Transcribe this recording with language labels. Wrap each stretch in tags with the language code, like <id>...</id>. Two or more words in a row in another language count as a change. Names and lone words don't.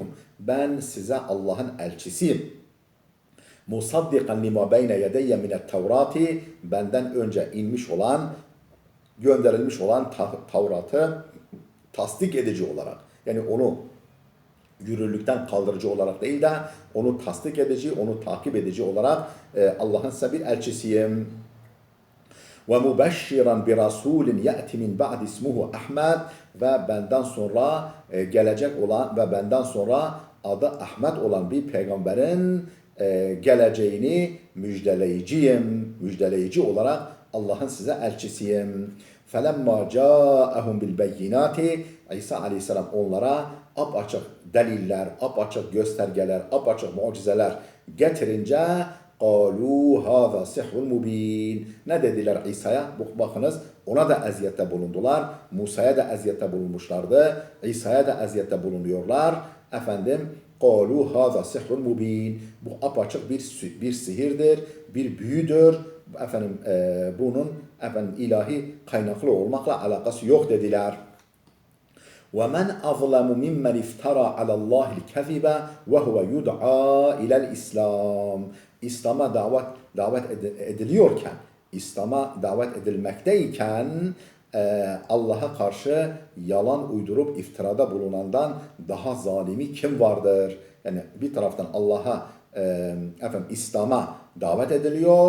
<tr>Ben size Allah'ın elçisiyim.</tr> <ar>مصدقا لما بين يدي من التوراة,</ar> <tr>benden önce gönderilmiş olan Tavrat'ı tasdik edici olarak, yani onu yürürlükten kaldırıcı olarak değil de onu tasdik edici, onu takip edici olarak Allah'ın size bir elçisiyim.</tr> <ar>ومبشرا برسول يأتي من بعد اسمه أحمد,</ar> <tr>ve benden sonra gelecek olan ve benden sonra adı Ahmet olan bir peygamberin geleceğini müjdeleyici olarak Allah'ın size elçisiyim.</tr> <ar>فَلَمَّا جَاءَهُمْ بِالْبَيِّنَاتِ,</ar> <tr>İsa Aleyhisselam onlara apaçık deliller, apaçık göstergeler, apaçık mucizeler getirince</tr> <ar>قَالُوا هَذَا سِحْرٌ مُب۪ينَ,</ar> <tr>ne dediler İsa'ya? Bakınız, ona da eziyette bulundular. Musa'ya da eziyette bulunmuşlardı. İsa'ya da eziyette bulunuyorlar.</tr> <ar>قَالُوا هَذَا سِحْرٌ مُب۪ينَ,</ar> <tr>bu apaçık bir sihirdir, bir büyüdür. Bunun ilahi kaynaklı olmakla alakası yok dediler.</tr> <ar>وَمَنْ أَظْلَمُ مِمَّنْ اِفْتَرَى عَلَى اللّٰهِ الْكَذِبَ وَهُوَ يُدْعَى اِلَى الْإِسْلَامِ.</ar> <tr>İslam'a davet ediliyorken, İslam'a davet edilmekteyken Allah'a karşı yalan uydurup iftirada bulunandan daha zalimi kim vardır? Yani bir taraftan Allah'a İslam'a davet ediliyor.</tr>